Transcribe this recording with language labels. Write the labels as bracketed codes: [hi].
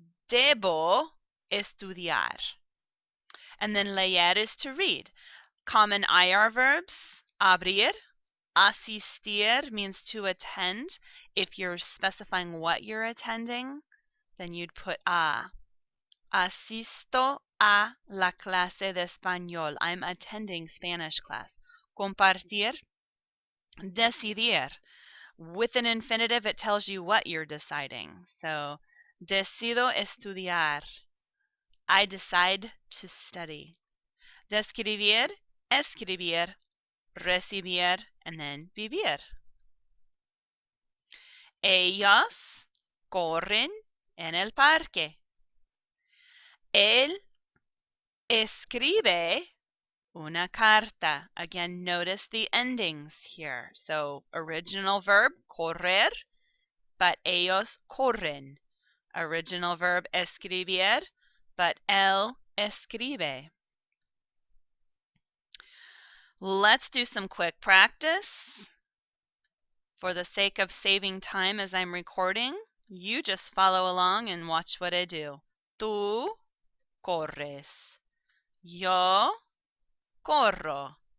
[es] Debo estudiar. [en] And then leer is to read. Common IR verbs. Abrir. Asistir means to attend. If you're specifying what you're attending, then you'd put a. [es] Asisto a la clase de español. [en] I'm attending Spanish class. Compartir. Decidir. With an infinitive, it tells you what you're deciding. So, [es] decido estudiar. [en] I decide to study. [es] Describir, escribir, recibir, and then vivir. Ellos corren en el parque. Él escribe una carta. [en] Again, notice the endings here. So, original verb, correr, but [es] ellos corren. [en] Original verb, escribir, but [es] él escribe. [en] Let's do some quick practice. For the sake of saving time as I'm recording, you just follow along and watch what I do. [es] Tú corres. Yo corro.